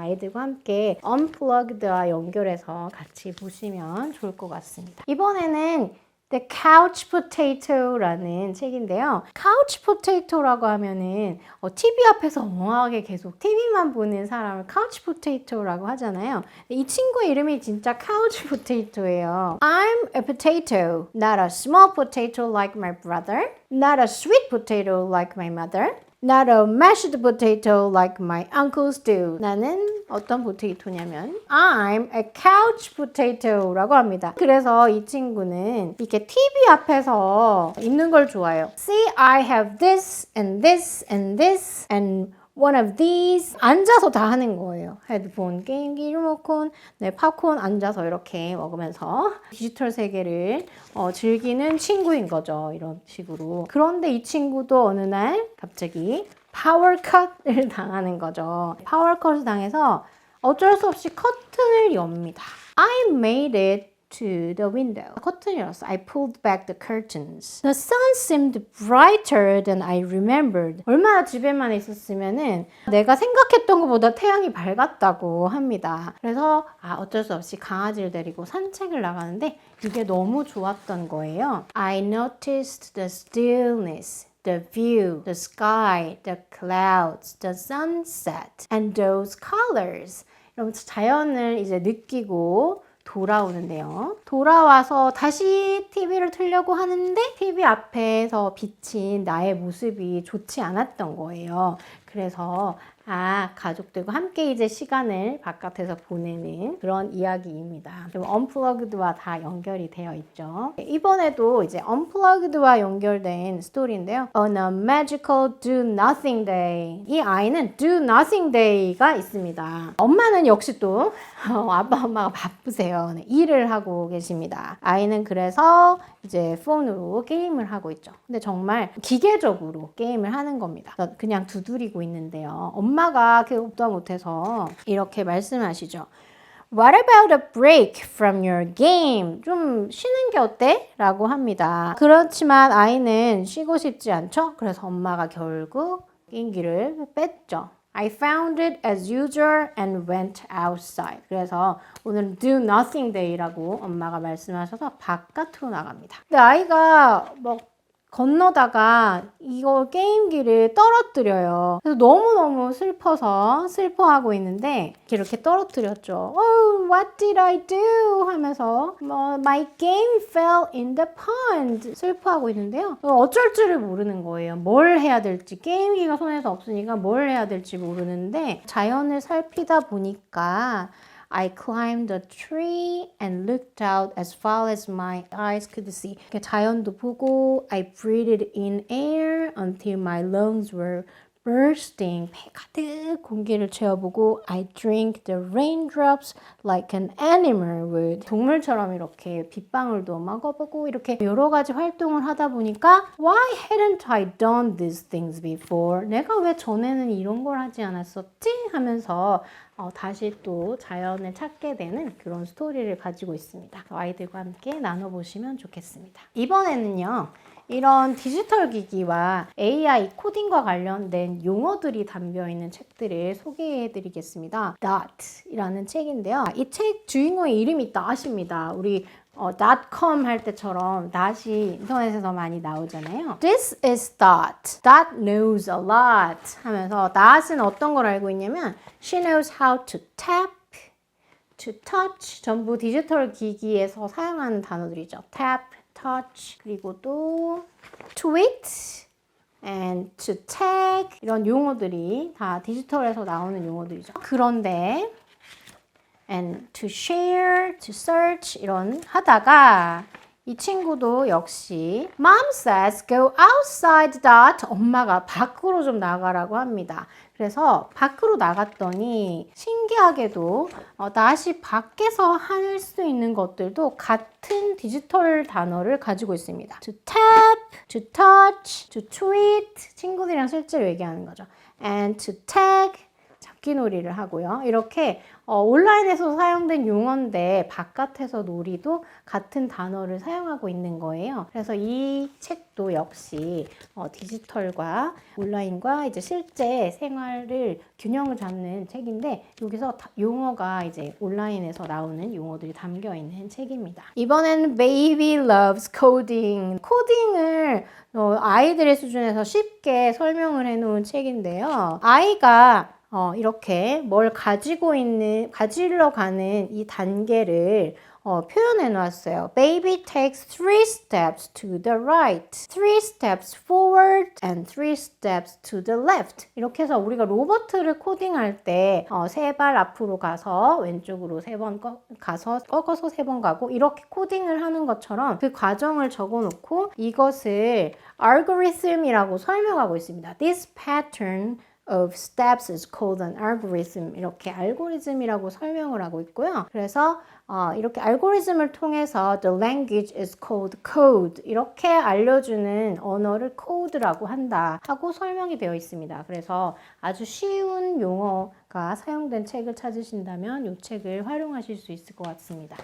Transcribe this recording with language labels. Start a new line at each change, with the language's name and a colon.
Korean: 아이들과 함께 Unplugged와 연결해서 같이 보시면 좋을 것 같습니다. 이번에는 The Couch Potato라는 책인데요. Couch Potato라고 하면은 TV 앞에서 멍하게 계속 TV만 보는 사람을 Couch Potato라고 하잖아요. 이 친구의 이름이 진짜 Couch Potato예요.
English: I'm a potato, not a small potato like my brother, not a sweet potato like my mother, not a mashed potato like my uncles do.
Korean: 나는 어떤 포테이토냐면
English: I'm a couch potato
Korean: 라고 합니다. 그래서 이 친구는 이렇게 TV 앞에서 있는 걸 좋아해요.
English: See, I have this and this and this and one of these.
Korean: 앉아서 다 하는 거예요. 헤드폰, 게임기, 리모컨, 팝콘 앉아서 이렇게 먹으면서 디지털 세계를 즐기는 친구인 거죠. 이런 식으로. 그런데 이 친구도 어느 날 갑자기 파워컷을 당하는 거죠. 파워컷을 당해서 어쩔 수 없이 커튼을 엽니다.
English: I made it to the window.
Korean: 커튼을 열었어.
English: I pulled back the curtains. The sun seemed brighter than I remembered.
Korean: 얼마나 집에만 있었으면은 내가 생각했던 것보다 태양이 밝았다고 합니다. 그래서 어쩔 수 없이 강아지를 데리고 산책을 나가는데 이게 너무 좋았던 거예요.
English: I noticed the stillness, the view, the sky, the clouds, the sunset, and those colors.
Korean: 이러면서 자연을 이제 느끼고 돌아오는데요. 돌아와서 다시 TV를 틀려고 하는데 TV 앞에서 비친 나의 모습이 좋지 않았던 거예요. 그래서 가족들과 함께 이제 시간을 바깥에서 보내는 그런 이야기입니다. 좀 언플러그드와 다 연결이 되어 있죠. 이번에도 이제 언플러그드와 연결된 스토리인데요.
English: On a magical do nothing day.
Korean: 이 아이는 do nothing day가 있습니다. 엄마는 역시 또 아빠 엄마가 바쁘세요. 네, 일을 하고 계십니다. 아이는 그래서 이제 폰으로 게임을 하고 있죠. 근데 정말 기계적으로 게임을 하는 겁니다. 그냥 두드리고 있는데요. 엄마가 그것도 못해서 이렇게 말씀하시죠.
English: What about a break from your game?
Korean: 좀 쉬는 게 어때? 라고 합니다. 그렇지만 아이는 쉬고 싶지 않죠? 그래서 엄마가 결국 게임기를 뺐죠.
English: I found it as usual and went outside.
Korean: 그래서 오늘 do nothing day라고 엄마가 말씀하셔서 바깥으로 나갑니다. 근데 아이가 건너다가 이거 게임기를 떨어뜨려요. 그래서 너무너무 슬퍼하고 있는데 이렇게 떨어뜨렸죠.
English: Oh, what did I do?
Korean: 하면서
English: My game fell in the pond.
Korean: 슬퍼하고 있는데요. 어쩔 줄을 모르는 거예요. 뭘 해야 될지. 게임기가 손에서 없으니까 뭘 해야 될지 모르는데 자연을 살피다 보니까
English: I climbed a tree and looked out as far as my eyes could see.
Korean: 자연도 보고
English: I breathed in air until my lungs were bursting.
Korean: 배 가득 공기를 채워보고
English: I drank the raindrops like an animal would.
Korean: 동물처럼 이렇게 빗방울도 먹어보고 이렇게 여러 가지 활동을 하다 보니까
English: Why hadn't I done these things before?
Korean: 내가 왜 전에는 이런 걸 하지 않았었지? 하면서 다시 또 자연을 찾게 되는 그런 스토리를 가지고 있습니다. 아이들과 함께 나눠보시면 좋겠습니다. 이번에는요. 이런 디지털 기기와 AI 코딩과 관련된 용어들이 담겨있는 책들을 소개해드리겠습니다. Dot이라는 책인데요. 이 책 주인공의 이름이 Dot입니다. 우리 .com 할 때처럼 dot이 인터넷에서 많이 나오잖아요.
English: This is Dot. Dot knows a lot
Korean: 하면서 Dot은 어떤 걸 알고 있냐면
English: She knows how to tap, to touch.
Korean: 전부 디지털 기기에서 사용하는 단어들이죠. Tap, touch, 그리고 또
English: tweet and to tag
Korean: 이런 용어들이 다 디지털에서 나오는 용어들이죠. 그런데
English: and to share, to search
Korean: 이런 하다가 이 친구도 역시
English: Mom says go outside Dot.
Korean: 엄마가 밖으로 좀 나가라고 합니다. 그래서 밖으로 나갔더니 신기하게도 다시 밖에서 할 수 있는 것들도 같은 디지털 단어를 가지고 있습니다.
English: To tap, to touch, to tweet
Korean: 친구들이랑 실제로 얘기하는 거죠.
English: And to tag
Korean: 잡기놀이를 하고요. 이렇게 온라인에서 사용된 용어인데 바깥에서 놀이도 같은 단어를 사용하고 있는 거예요. 그래서 이 책도 역시 디지털과 온라인과 이제 실제 생활을 균형을 잡는 책인데 여기서 용어가 이제 온라인에서 나오는 용어들이 담겨 있는 책입니다. 이번에는 Baby Loves Coding. 코딩을 아이들의 수준에서 쉽게 설명을 해놓은 책인데요. 아이가 이렇게 뭘 가지러 가는 이 단계를 표현해 놨어요.
English: Baby takes 3 steps to the right, 3 steps forward, and 3 steps to the left.
Korean: 이렇게 해서 우리가 로봇을 코딩할 때 3발 앞으로 가서 왼쪽으로 3번 가서 꺾어서 3번 가고 이렇게 코딩을 하는 것처럼 그 과정을 적어 놓고 이것을 알고리즘이라고 설명하고 있습니다.
English: This pattern of steps is called an algorithm.
Korean: 이렇게 알고리즘이라고 설명을 하고 있고요. 그래서 이렇게 알고리즘을 통해서
English: the language is called code.
Korean: 이렇게 알려주는 언어를 code라고 한다 하고 설명이 되어 있습니다. 그래서 아주 쉬운 용어가 사용된 책을 찾으신다면 이 책을 활용하실 수 있을 것 같습니다.